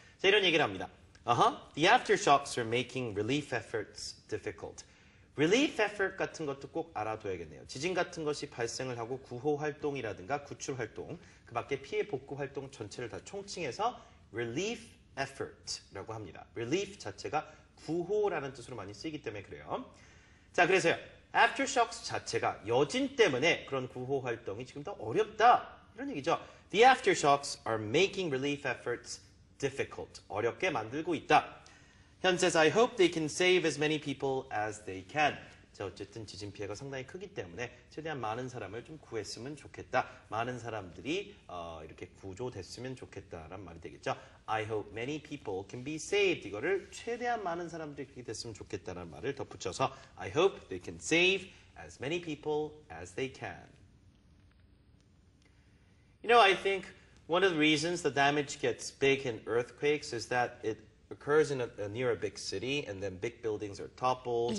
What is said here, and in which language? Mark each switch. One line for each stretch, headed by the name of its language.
Korean: 자, 이런 얘기를 합니다.
English: The aftershocks are making relief efforts difficult.
Korean: relief effort 같은 것도 꼭 알아둬야겠네요. 지진 같은 것이 발생을 하고 구호 활동이라든가 구출 활동, 그 밖에 피해 복구 활동 전체를 다 총칭해서 relief effort라고 합니다. relief 자체가 구호라는 뜻으로 많이 쓰이기 때문에 그래요. 자, 그래서요. aftershocks 자체가 여진 때문에 그런 구호 활동이 지금 더 어렵다. 이런 얘기죠.
English: The aftershocks are making relief efforts difficult.
Korean: 어렵게 만들고 있다.
English: Hyun says, I hope they can save as many people as they can.
Korean: 자, 어쨌든 지진 피해가 상당히 크기 때문에 최대한 많은 사람을 좀 구했으면 좋겠다. 많은 사람들이 이렇게 구조됐으면 좋겠다라는 말이 되겠죠.
English: I hope many people can be saved.
Korean: 이거를 최대한 많은 사람들이 그렇게 됐으면 좋겠다라는 말을 덧붙여서
English: I hope they can save as many people as they can. You know, I think one of the reasons the damage gets big in earthquakes is that it occurs in near a big city, and then big buildings are toppled.